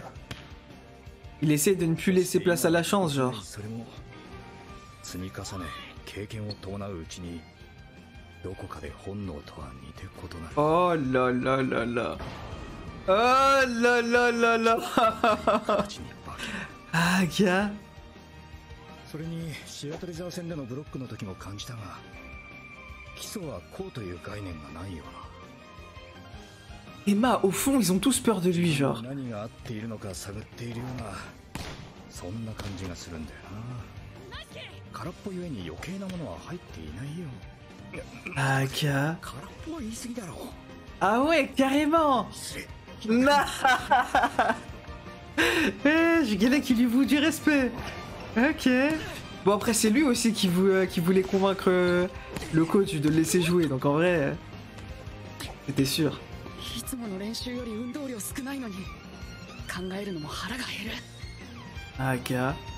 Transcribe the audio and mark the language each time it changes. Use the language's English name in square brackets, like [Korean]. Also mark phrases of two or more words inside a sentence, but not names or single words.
[French] Il essaie de ne plus laisser place à la chance, genre. Oh là là là là. Oh là là là là. Ah, gars. [Japanese] それに白鳥沢戦でのブロックの時も感じたが基礎はこうという概念がないよな [French] Emma, au fond, ils ont tous peur de lui, genre. [Japanese] 何が合っているのか探っているようなそんな感じがするんだよな空っぽゆえに余計なものは入っていないよ [French] Ah, gars. [Japanese] 空っぽは言い過ぎだろ [French] Ah ouais, carrément. Nah. Je dirais qu'il lui voue du respect. Ok. Bon, après, c'est lui aussi qui voulait convaincre le coach de le laisser jouer. Donc, en vrai, c'était sûr. Ah, gars.